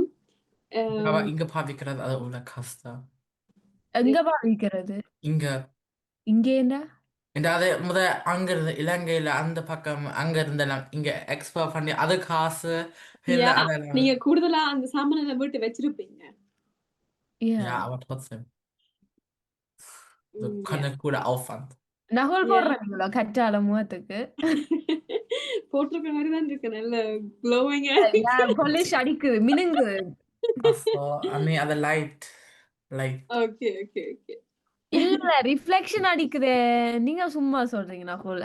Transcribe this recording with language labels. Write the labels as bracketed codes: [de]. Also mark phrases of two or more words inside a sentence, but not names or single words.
[ta] இங்க பாவிக்கிறது அது உள்ள கஷ்டம். எங்க பாவிக்கிறது? இங்க என்ன அது முத அங்க இருந்து இலங்கையில அந்த பக்கம் அங்க இருந்தெல்லாம் இங்க எக்ஸ்போர்ட் பண்ணி அது காசு நீங்க கூடுதலா அந்த சாமானை வீட்டு வச்சிருப்பீங்க. [de] aber trotzdem kann ein cooler Aufwand. [ta] நகுல் போடுறீங்களா கற்றாழை முகத்துக்கு? போட்டிருக்க மாதிரி தான் இருக்கு. நல்ல க்ளோவிங்கா பாலிஷ் அடிக்குது மினுங்குது. nee, அது லைட். [en] okay okay okay. [ta] இல்ல ரிஃப்ளெக்ஷன் அடிக்குதே. நீங்க சும்மா சொல்றீங்க நகுல்.